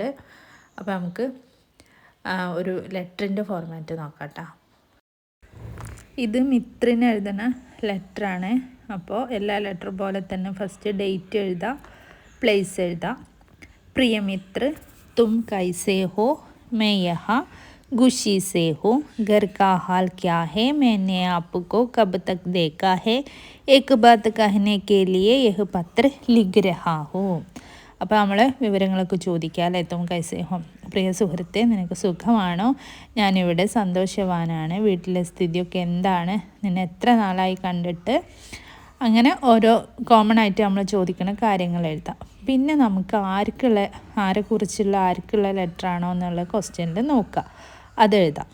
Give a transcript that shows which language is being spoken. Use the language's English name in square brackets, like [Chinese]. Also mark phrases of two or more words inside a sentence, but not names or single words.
[Malayalam] അപ്പോൾ നമുക്ക് ഒരു ലെറ്ററിൻ്റെ ഫോർമാറ്റ് നോക്കാട്ടോ. ഇത് മിത്രിന് എഴുതുന്ന ലെറ്ററാണ്. അപ്പോൾ എല്ലാ ലെറ്റർ പോലെ തന്നെ [English] first date [Malayalam] എഴുതാം, പ്ലേസ് എഴുതാം. [Hindi] प्रियमित्र, तुम कैसे हो, मैं यहाँ खुशी से हूँ. घर का हाल क्या है, मैंने आपको कब तक देखा है. एक बात कहने के लिए यह पत्र लिख रहा हूँ. [Malayalam] അപ്പോൾ നമ്മൾ വിവരങ്ങളൊക്കെ ചോദിക്കാമല്ലേ. [Hindi] तुम कैसे हो, [Malayalam] പ്രിയ സുഹൃത്തെ നിനക്ക് സുഖമാണോ? ഞാനിവിടെ സന്തോഷവാനാണ്. വീട്ടിലെ സ്ഥിതിയൊക്കെ എന്താണ്? നിന്നെ എത്ര നാളായി കണ്ടിട്ട്? അങ്ങനെ ഓരോ കോമൺ ആയിട്ട് നമ്മൾ ചോദിക്കുന്ന കാര്യങ്ങൾ എഴുതാം. പിന്നെ നമുക്ക് ആരെക്കുറിച്ചുള്ള ലെറ്ററാണോ എന്നുള്ള ക്വസ്റ്റ്യനിൽ നോക്കാം, അതെഴുതാം.